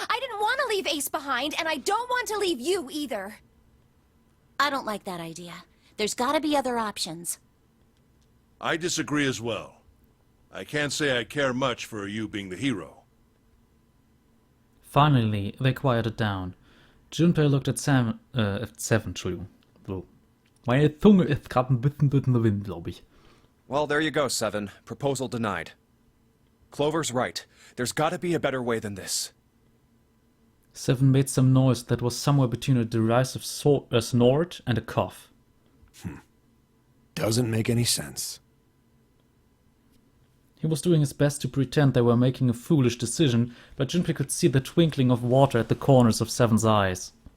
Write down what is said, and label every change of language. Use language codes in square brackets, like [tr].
[en] I didn't want to leave Ace behind, and I don't want to leave you either. I don't like that idea. There's gotta be other options. I disagree as well. I can't say I care much for you being the hero. Finally, they quieted down. Junpei looked at Seven, [de] Entschuldigung. So. Meine Zunge ist gerade ein bisschen durch den Wind, glaube ich. [en] Well, there you go, Seven. Proposal denied. Clover's right. There's gotta be a better way than this. Seven made some noise that was somewhere between a derisive snort and a cough. Doesn't make any sense. He was doing his best to pretend they were making a foolish decision, but Junpei could see the twinkling of water at the corners of Seven's eyes.